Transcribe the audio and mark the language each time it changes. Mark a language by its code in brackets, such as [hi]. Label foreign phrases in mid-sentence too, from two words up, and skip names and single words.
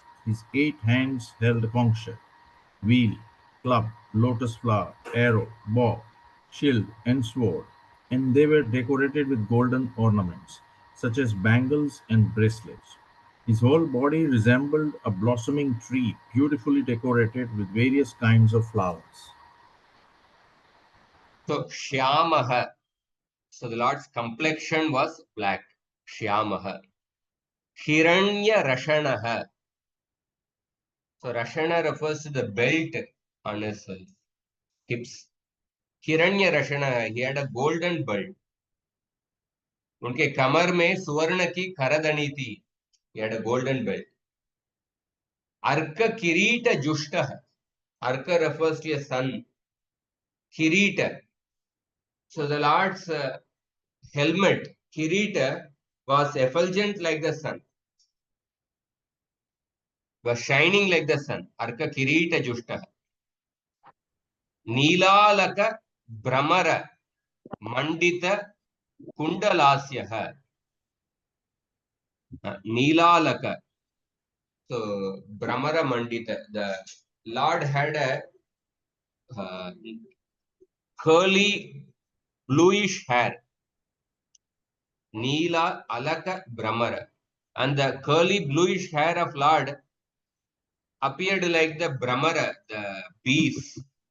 [en] His 8 hands held a conch shell, wheel, club, lotus flower, arrow, bow, shield, and sword, and they were decorated with golden ornaments, such as bangles and bracelets. His whole body resembled a blossoming tree beautifully decorated with various kinds of flowers. So Shyamaha. So the Lord's complexion was black. [sa] श्यामः। हिरण्य रशनः. [en] So Rashana refers to the belt on his hips. [sa] हिरण्य रशनः. [en] He had a golden belt. [hi] उनके कमर में सुवर्ण की खरदनी थी. [en] He had a golden belt. [sa] अर्क किरीट जुष्ट. [en] Arka refers to a sun. Kirita. So the Lord's helmet, Kirita, was effulgent like the sun. Was shining like the sun. [sa] अर्क किरीट जुष्ट. नीलालक भ्रमर मण्डित कुण्डलस्य. नीलालक. So भ्रमर मण्डित. [en] The Lord had a curly bluish hair. [sa] नील अलक भ्रमर. [en] And the curly bluish hair of Lord appeared like the Brahmara, the bees.